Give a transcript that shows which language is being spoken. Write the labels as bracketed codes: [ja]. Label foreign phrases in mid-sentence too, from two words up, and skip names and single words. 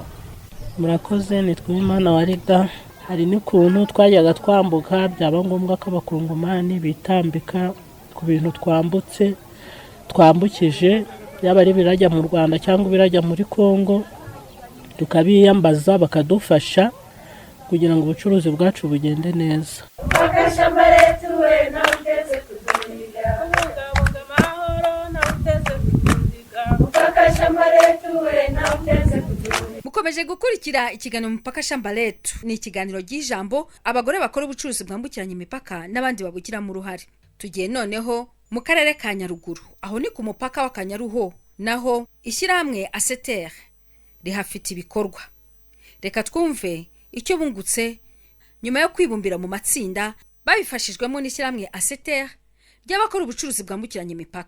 [rw] Murakoze, nitwa Imana Warida. Hari n'ukuntu twajyaga twambuka, byaba ngombwa ko abakongomani bitambika ku bintu twambukije, yaba ari birajya mu Rwanda cyangwa birajya muri Kongo, tukabiyambaza bakadufasha kugira ngo ubucuruzi bwacu bugende neza. Mukomeje gukurikira ikiganiro [sw] mpaka shamba letu. [rw] Ni ikiganiro cy'ijambo abagore bakora ubucuruzi bwambukiranya imipaka n'abandi babukira mu ruhare. Tugiye noneho mu karere ka Nyaruguru, aho ni ku mupaka wa Kanyaruho, naho ishyirahamwe ASETER rihafite ibikorwa. Reka twumve icyo bungutse nyuma yo kwibumbira mu matsinda babifashijwemo n'ishyirahamwe ASETER ry'abakora ubucuruzi bwambukiranya imipaka.